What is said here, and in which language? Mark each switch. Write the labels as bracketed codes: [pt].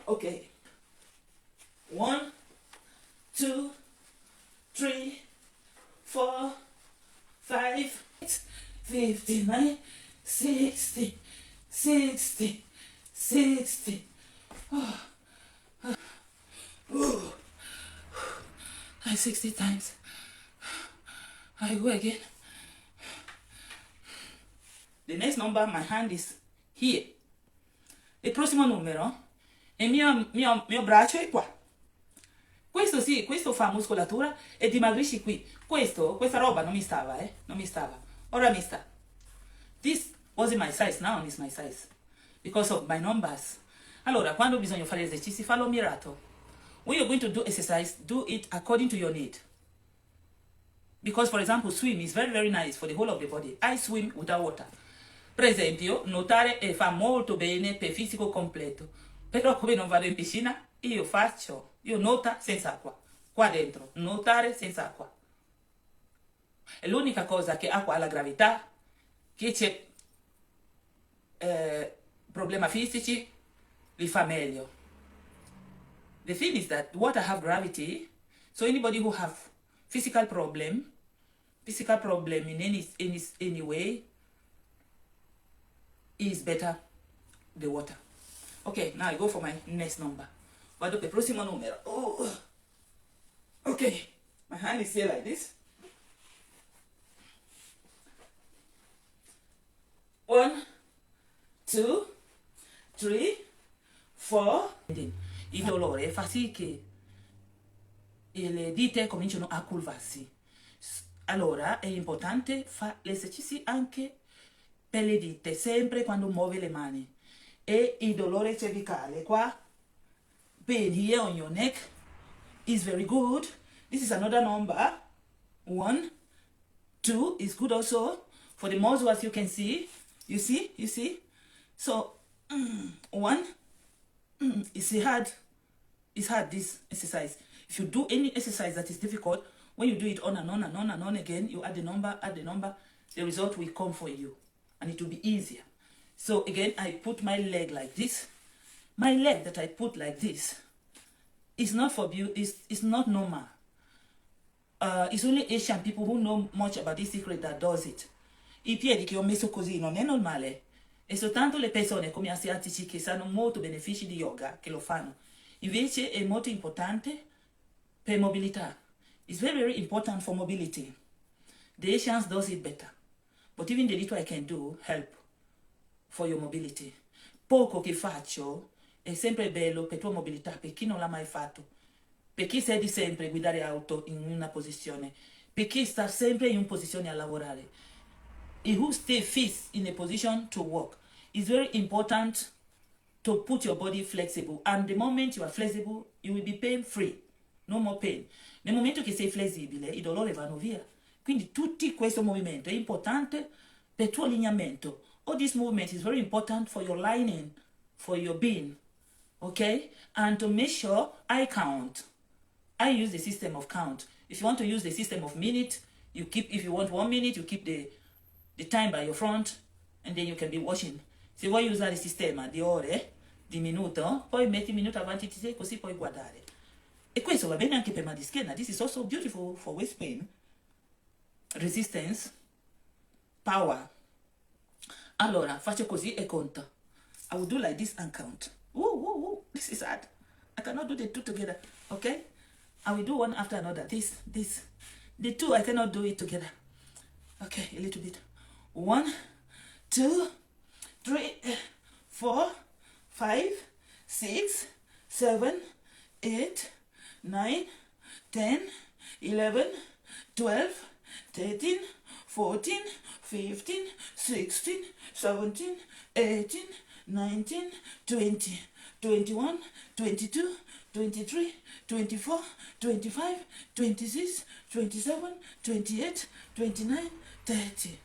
[en] Okay. 1, 2, 3, 4, 5, 59, 60, 60, 60. Oh. Oh. 60 times. I go again. The next number, my hand is here. [it] Il prossimo numero, il mio braccio è qua. Questo sì, questo fa muscolatura e dimagrisci qui. Questa roba non mi stava, non mi stava. Ora mi sta. [en] This wasn't my size, now it's my size. Because of my numbers. [it] Allora, quando bisogna fare esercizi, fallo mirato. [en] When you're going to do exercise, do it according to your need. Because, for example, swim is very, very nice for the whole of the body. I swim without water. [it] Per esempio, nuotare fa molto bene per fisico completo. Però come non vado in piscina, io nuota senza acqua. Qua dentro, nuotare senza acqua. È l'unica cosa che acqua ha la gravità, che c'è problemi fisici, li fa meglio. [en] The thing is that water have gravity, so anybody who have physical problem in any way, is better the water. Okay, now I go for my next number. [it] Vado per il prossimo numero. Oh. [en] Okay, my hand is here like this. 1, 2, 3, 4. [it] Il dolore fa sì che le dita cominciano a curvarsi. Allora è importante fare gli esercizi anche per le dita, sempre quando muove le mani. E il dolore cervicale qua, [en] pain here on your neck is very good. This is another number. 1, 2 is good also for the muscle, as you can see. You see? So 1. It's hard, this exercise. If you do any exercise that is difficult, when you do it on and on and on and on again, you add the number, the result will come for you. And it will be easier. So again, I put my leg like this. My leg that I put like this is not for beauty, it's not normal. It's only Asian people who know much about this secret that does it. [it] I piedi che ho messo così non è normale. E soltanto le persone come asiatici che sanno molto benefici di yoga che lo fanno. Invece è molto importante per mobilità. [en] It's very, very important for mobility. The Asians does it better. But even the little I can do help for your mobility. [it] Poco che faccio è sempre bello per tua mobilità, per chi non l'ha mai fatto. Per chi sa di sempre guidare auto in una posizione. Per chi sta sempre in una posizione a lavorare. [en] He who stay fixed in a position to work. It's very important to put your body flexible. And the moment you are flexible, you will be pain free. No more pain. [it] Nel momento che sei flessibile, i dolori vanno via. Quindi tutto questo movimento è importante per il tuo allineamento. [en] All this movement is very important for your lining, for your being. Okay? And to make sure I count. I use the system of count. If you want to use the system of minute, you keep, if you want 1 minute, you keep the time by your front, and then you can be watching. [it] Se vuoi usare il sistema di ore, di minuto, poi metti minuto avanti di te, così puoi guardare. E questo va bene anche per mal di schiena. [en] This is also beautiful for waist pain. Resistance. Power. [it] Allora, faccio così e conto. [en] I will do like this and count. Ooh, this is hard. I cannot do the two together, okay? I will do one after another. This. The two, I cannot do it together. Okay, a little bit. 1, 2, 3, 4, 5, 6, 7, 8, 9, 10, 11, 12, 13, 14, 15, 16, 17, 18, 19, 20, 21, 22, 23, 24, 25, 26, 27, 28, 29, 30.